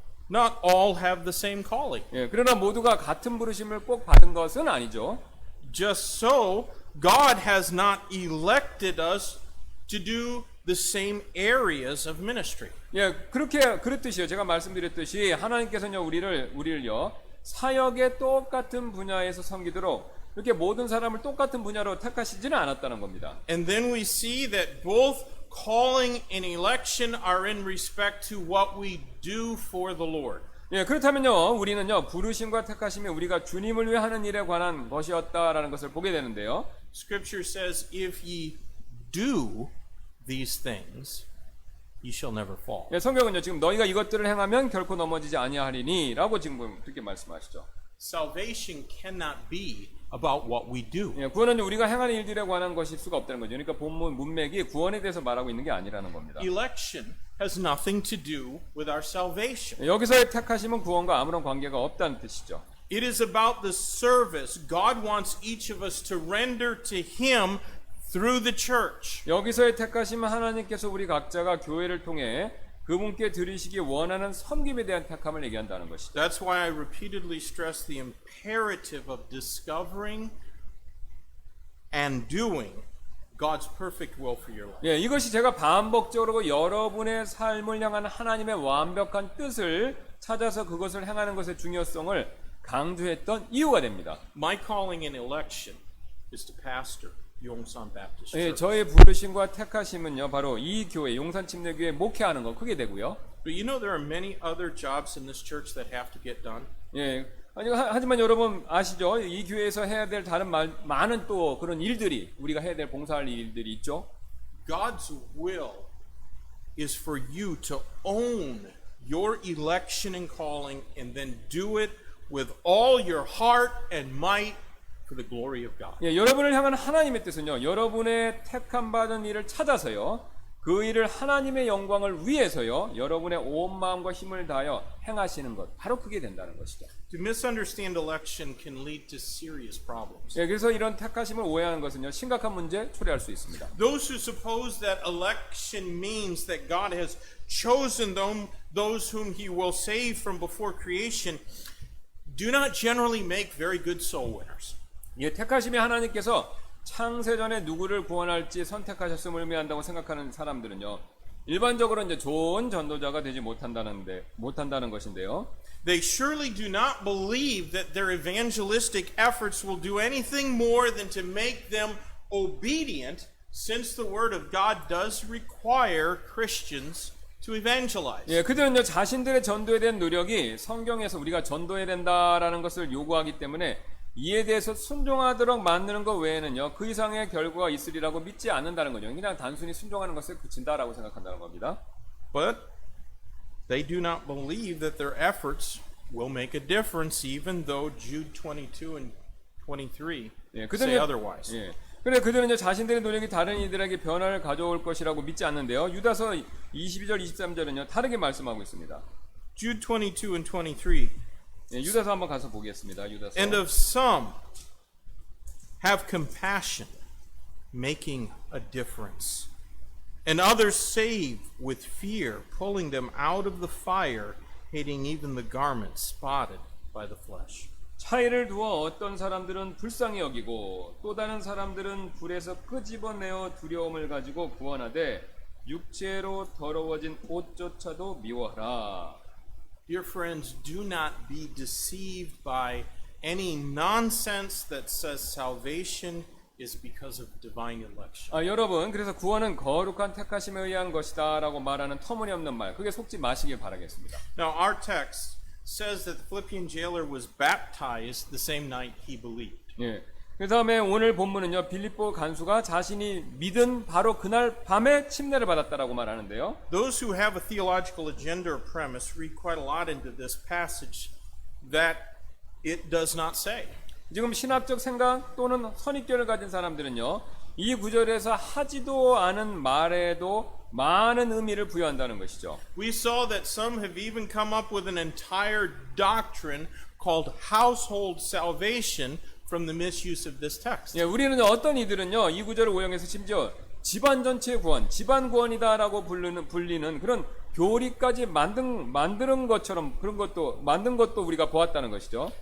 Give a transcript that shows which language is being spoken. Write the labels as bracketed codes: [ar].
[en] Not all have the same calling. [ko] 예, 그러나 모두가 같은 부르심을 꼭 받은 것은 아니죠. [en] Just so, God has not elected us to do the same areas of ministry. [ko] 예, 그렇듯이요. 제가 말씀드렸듯이 하나님께서는요 우리를요 사역의 똑같은 분야에서 섬기도록 이렇게 모든 사람을 똑같은 분야로 택하시지는 않았다는 겁니다. [en] And then we see that both calling and election are in respect to what we do for the Lord. [ko] 예, 그렇다면요 우리는요 부르심과 택하심이 우리가 주님을 위해 하는 일에 관한 것이었다라는 것을 보게 되는데요. [en] Scripture says, "If ye do these things, ye shall never fall." [ko] 예, 성경은요 지금 너희가 이것들을 행하면 결코 넘어지지 아니하리니라고 지금 그렇게 말씀하시죠. [en] Salvation cannot be about what we do. [ko] 예, 구원은 우리가 행하는 일들에 관한 것일 수가 없다는 거죠. 그러니까 본문 문맥이 구원에 대해서 말하고 있는 게 아니라는 겁니다. [en] Election has nothing to do with our salvation. [ko] 예, 여기서의 택하심은 구원과 아무런 관계가 없다는 뜻이죠. [en] It is about the service God wants each of us to render to Him through the church. [ko] 여기서의 택하심은 하나님께서 우리 각자가 교회를 통해 그분께 드리시기 원하는 섬김에 대한 택함을 얘기한다는 것이죠. [en] That's why I repeatedly stress the imperative of discovering and doing God's perfect will for your life. [ko] 예, 이것이 제가 반복적으로 여러분의 삶을 향한 하나님의 완벽한 뜻을 찾아서 그것을 행하는 것의 중요성을 강조했던 이유가 됩니다. [en] My calling in election is to pastor Yongsan Baptist [ko] 예, [en] Church. [ko] 저의 부르심과 택하심은요, 바로 이 교회 용산침례교회 목회하는 거 그게 되고요. [en] But you know there are many other jobs in this church that have to get done. [ko] 예, 하지만 여러분 아시죠? 이 교회에서 해야 될 다른 많은 또 그런 일들이 우리가 해야 될 봉사할 일들이 있죠. [en] God's will is for you to own your election and calling and then do it with all your heart and might for the glory of God. [ko] 예, 여러분을 향한 하나님의 뜻은요, 여러분의 택함 받은 일을 찾아서요, 그 일을 하나님의 영광을 위해서요, 여러분의 온 마음과 힘을 다하여 행하시는 것, 바로 그게 된다는 것이죠. [en] To misunderstand election can lead to serious problems. [ko] 예, 그래서 이런 택하심을 오해하는 것은요, 심각한 문제 초래할 수 있습니다. [en] Those who suppose that election means that God has chosen those whom He will save from before creation do not generally make very good soul winners. [ko] 예, 택하심이 하나님께서 창세전에 누구를 구원할지 선택하셨음을 의미한다고 생각하는 사람들은요, 일반적으로 이제 좋은 전도자가 되지 못한다는 것인데요. [en] They surely do not believe that their evangelistic efforts will do anything more than to make them obedient, since the Word of God does require Christians to evangelize. [ko] 예, 그들은요, 자신들의 전도에 대한 노력이 성경에서 우리가 전도해야 된다라는 것을 요구하기 때문에 이에 대해서 순종하도록 만드는 것 외에는요, 그 이상의 결과가 있으리라고 믿지 않는다는 거죠. 그냥 단순히 순종하는 것에 그친다라고 생각한다는 겁니다. [en] But they do not believe that their efforts will make a difference, even though Jude 22 and 23 [ko] 예, [en] say otherwise. [ko] 예. 그런데 그들은 자신들의 노력이 다른 이들에게 변화를 가져올 것이라고 믿지 않는데요. 유다서 22절, 23절은요, 다르게 말씀하고 있습니다. [en] Jude 22 and 23. [ko] 예, 유다서 한번 가서 보겠습니다. 유다서. [en] And of some have compassion, making a difference. And others save with fear, pulling them out of the fire, hating even the garment spotted by the flesh. [ko] 차이를 두어 어떤 사람들은 불쌍히 여기고 또 다른 사람들은 불에서 끄집어내어 두려움을 가지고 구원하되 육체로 더러워진 옷조차도 미워하라. [en] Dear friends, do not be deceived by any nonsense that says salvation is because of divine election. [ko] 여러분, 그래서 구원은 거룩한 택하심에 의한 것이다 라고 말하는 터무니없는 말, 그게 속지 마시길 바라겠습니다. [en] Now, our text says that the Philippian jailer was baptized the same night he believed. [ko] 예. 그 다음에 오늘 본문은요, 빌립보 간수가 자신이 믿은 바로 그날 밤에 침례를 받았다라고 말하는데요. [en] Those who have a theological agenda or premise read quite a lot into this passage that it does not say. [ko] 지금 신학적 생각 또는 선입견을 가진 사람들은요, 이 구절에서 하지도 않은 말에도 많은 의미를 부여한다는 것이죠. [en] We saw that some have even come up with an entire doctrine called household salvation from the misuse of this text. [ko] 예, 우리는 어떤 이들은요, 이 구절을 오용해서 심지어 집안 전체 구원, 집안 구원이다라고 불리는 그런 교리까지 만든 것처럼 그런 것도 만든 것도 우리가 보았다는 것이죠.